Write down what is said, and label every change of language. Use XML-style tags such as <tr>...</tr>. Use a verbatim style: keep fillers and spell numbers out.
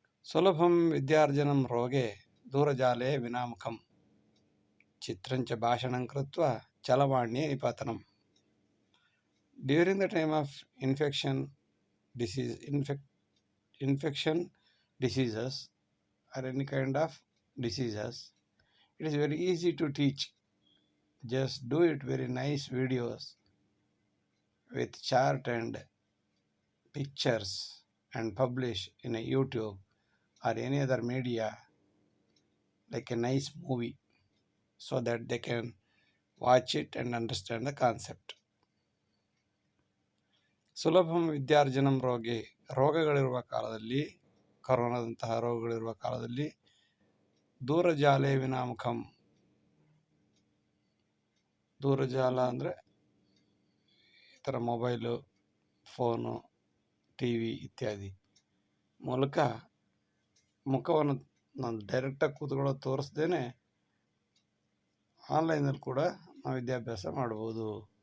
<sa>ಸುಲಭಂ ವಿದ್ಯಾರ್ಜನಂ ರೋಗೆ ದೂರಜಾಲೆ ವಿನಾಮುಖಂ, ಚಿತ್ರಂಚ ಭಾಷಣಂ ಕೃತ್ವ ಚಲವಾಣ್ಯೆ ನಿಪಾತನಂ.</sa> <en>During the time of infection disease infect infection diseases are any kind of diseases, it is very easy to teach. Just do it very nice videos with chart and pictures and publish in a YouTube or any other media like a nice movie so that they can watch it and understand the concept.</en> <sa>ಸುಲಭಂ ವಿದ್ಯಾರ್ಜನಂ ರೋಗಿ,</sa> <kn>ರೋಗಗಳಿರುವ ಕಾಲದಲ್ಲಿ, ಕರೋನಾದಂತಹ ರೋಗಗಳಿರುವ ಕಾಲದಲ್ಲಿ,</kn> <sa>ದೂರ ಜಾಲೆ ವಿನಾಮುಖಂ,</sa> <kn>ದೂರಜಾಲ ಅಂದರೆ ಈ ಥರ mobile, phone, T V ಇತ್ಯಾದಿ ಮೂಲಕ ಮುಖವನ್ನು ನಾನು ಡೈರೆಕ್ಟಾಗಿ ಕೂತ್ಕೊಳ್ಳೋದು ತೋರಿಸ್ದೇನೆ ಆನ್ಲೈನಲ್ಲಿ ಕೂಡ ನಾವು ವಿದ್ಯಾಭ್ಯಾಸ ಮಾಡ್ಬೋದು.</kn>